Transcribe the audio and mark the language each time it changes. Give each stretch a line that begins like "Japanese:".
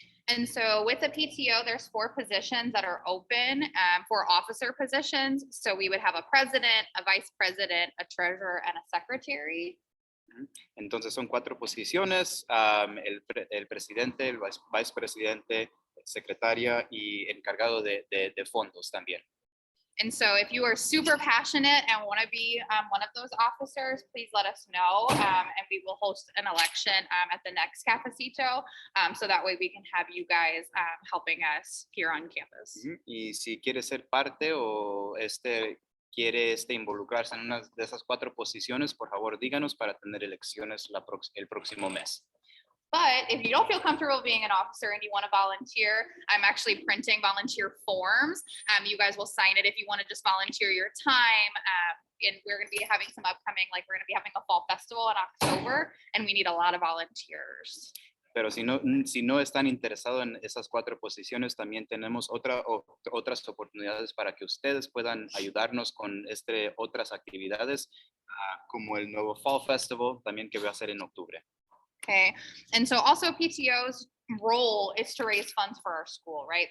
English: And so with the PTO, there's 4 positions that are open for officer positions. So we would have a president, a vice president, a treasurer, and a secretary.
Spanish: Entonces son 4 posiciones, el presidente, el vicepresidente, secretaria y encargado de fondos también.
English: And so if you are super passionate and want to be one of those officers, please let us know, and we will host an election at the next Cafecito, so that way we can have you guys helping us here on campus.
Spanish: Y si quiere ser parte o quiere involucrarse en una de esas 4 posiciones, por favor díganos para tener elecciones el próximo mes.
English: But if you don't feel comfortable being an officer and you want to volunteer, I'm actually printing volunteer forms. You guys will sign it if you want to just volunteer your time. And we're going to be having some upcoming, like we're going to be having a fall festival in October, and we need a lot of volunteers.
Spanish: Pero si no están interesados en esas 4 posiciones, también tenemos otras oportunidades para que ustedes puedan ayudarnos con otras actividades, como el nuevo Fall Festival, también que va a ser en octubre.
English: Okay, and so also PTO's role is to raise funds for our school, right?